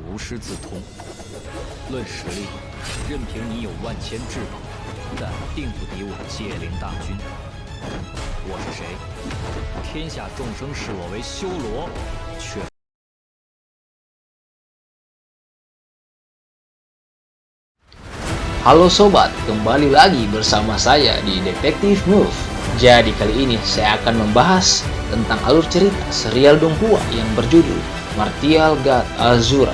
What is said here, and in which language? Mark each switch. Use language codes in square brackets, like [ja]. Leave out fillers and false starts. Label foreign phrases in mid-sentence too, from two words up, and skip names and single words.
[zh] 无师自通。论实力，任凭你有万千至宝，但并不敌我界灵大军。我是谁？天下众生视我为修罗，却。 [id] Halo sobat, kembali lagi bersama saya di Detective Move. Jadi kali ini saya akan membahas tentang alur cerita serial Donghua yang berjudul Martial God Azura.